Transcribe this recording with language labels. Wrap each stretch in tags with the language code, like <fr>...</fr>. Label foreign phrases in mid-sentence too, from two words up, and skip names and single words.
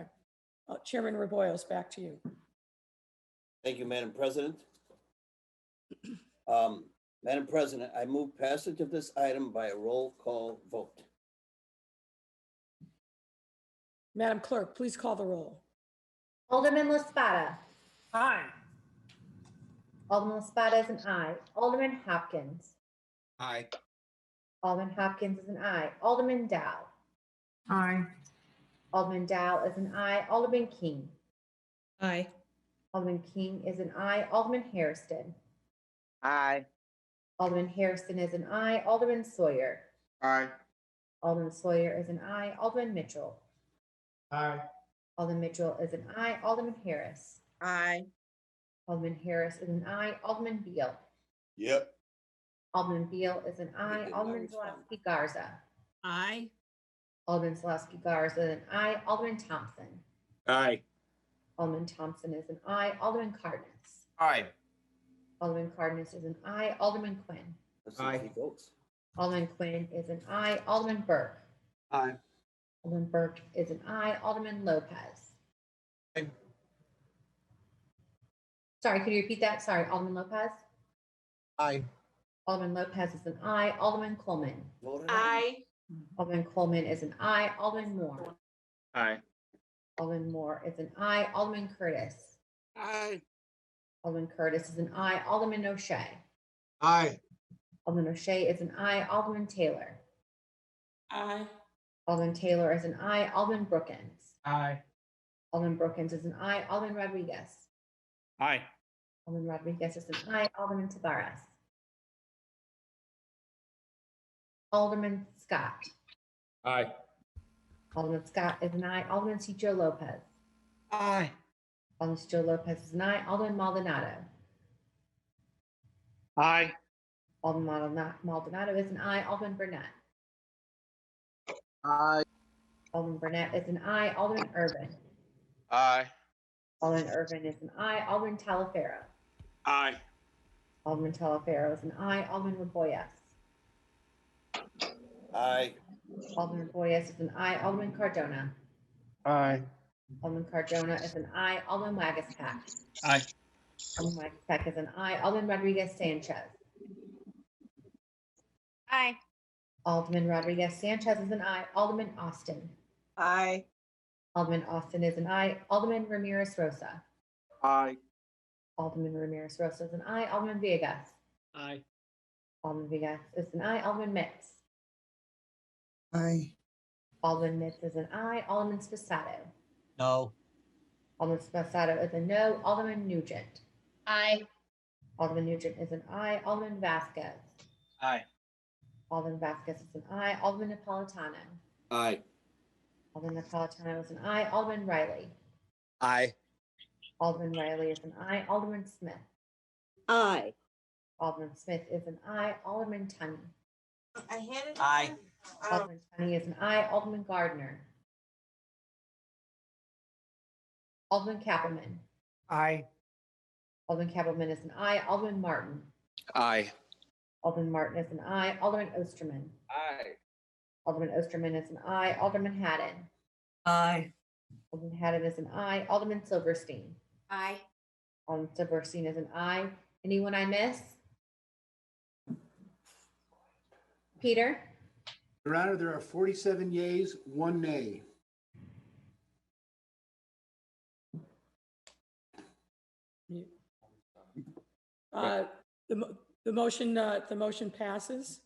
<en>Chairman Rebollos, back to you. Thank you, Madam President. Madam President, I move passage of this item by a roll call vote. Madam Clerk, please call the roll. Alderman Laspada. Aye. Alderman Laspada is an aye. Alderman Hopkins. Aye. Alderman Hopkins is an aye. Alderman Dow. Aye. Alderman Dow is an aye. Alderman King. Aye. Alderman King is an aye. Alderman Hairston. Aye. Alderman Hairston is an aye. Alderman Sawyer. Aye. Alderman Sawyer is an aye. Alderman Mitchell. Aye. Alderman Mitchell is an aye. Alderman Harris. Aye. Alderman Harris is an aye. Alderman Beal. Yep. Alderman Beal is an aye. did not Alderman respond. Zalewski Garza. Aye. Alderman Zalewski Garza is an aye. Alderman Thompson. Aye. Alderman Thompson is an aye. Alderman Cardenas. Aye. Alderman Cardenas is an aye. Alderman Quinn. Let's see if he votes. Alderman Quinn is an aye. Alderman Burke. Aye. Alderman Burke is an aye. Alderman Lopez. Aye. Sorry, could you repeat that? Sorry, Alderman Lopez. Aye. Alderman Lopez is an aye. Alderman Coleman. Aye. Alderman Coleman is an aye. Alderman Moore. Aye. Alderman Moore is an aye. Alderman Curtis. Aye. Alderman Curtis is an aye. Alderman O'Shea. Aye. Alderman O'Shea is an aye. Alderman Taylor. Aye. Alderman Taylor is an aye. Alderman Brookins. Aye. Alderman Brookins is an aye. Alderman Rodriguez. Aye. Alderman Rodriguez is an aye. Alderman Taveras. Alderman Scott. Aye. Alderman Scott is an aye. Alderman Cicho Lopez. Aye. Alderman Cicho Lopez is an aye. Alderman Maldonado. Aye. Alderman Maldonado is an aye. Alderman Burnett. Aye. Alderman Burnett is an aye. Alderman Urban. Aye. Alderman Urban is an aye. Alderman Talaferro. Aye. Alderman Talaferro is an aye. Alderman Raboyes. Aye. Alderman Raboyes is an aye. Alderman Cardona. Aye. Alderman Cardona is an aye. Alderman Wagaspack. Aye. Alderman Wagaspack is an aye. Alderman Rodriguez Sanchez. Aye. Alderman Rodriguez Sanchez is an aye. Alderman Austin. Aye. Alderman Austin is an aye. Alderman Ramirez Rosa. Aye. Alderman Ramirez Rosa is an aye. Alderman Villegas. Aye. Alderman Villegas is an aye. Alderman Mitz. Aye. Alderman Mitz is an aye. Alderman Spasato. No. Alderman Spasato is a no. Alderman Nugent. Aye. Alderman Nugent is an aye. Alderman Vasquez. Aye. Alderman Vasquez is an aye. Alderman Napolitano. Aye. Alderman Napolitano is an aye. Alderman Riley. Aye. Alderman Riley is an aye. Alderman Smith. Aye. Alderman Smith is an aye. Alderman Tunney. Aye. Alderman Tunney is an aye. Alderman Gardner. Alderman Kappelman. Aye. Alderman Kappelman is an aye. Alderman Martin. Aye. Alderman Martin is an aye. Alderman Osterman. Aye. Alderman Osterman is an aye. Alderman Haddon. Aye. Alderman Haddon is an aye. Alderman Silverstein. Aye. Alderman Silverstein is an aye. Anyone I miss? Peter? Your Honor, there are 47 yeas, 1 nay. The motion passes.</en>